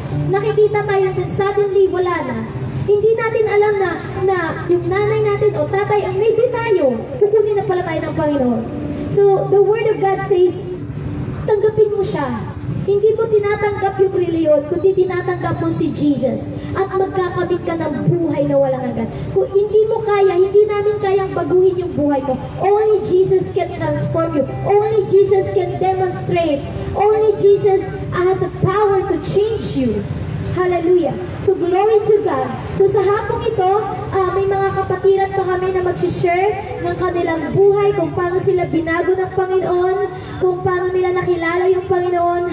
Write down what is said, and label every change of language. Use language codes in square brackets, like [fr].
[tl] Nakikita tayo and suddenly wala na. Hindi natin alam na yung nanay natin o tatay, maybe tayo, kukunin na pala tayo ng Panginoon. [en] So, the Word of God says, [tl] tanggapin mo siya. Hindi mo tinatanggap yung reliyon, kundi tinatanggap mo si Jesus. At magkakamit ka ng buhay na walang hanggan. Kung hindi mo kaya, hindi namin kayang baguhin yung buhay mo. [en] Only Jesus can transform you. Only Jesus can demonstrate. Only Jesus has a power to change you. Hallelujah. So, glory to God. [tl] So, sa hapong ito, may mga kapatiran pa kami na mag-share ng kanilang buhay, kung paano sila binago ng Panginoon, kung paano nila nakilala yung Panginoon.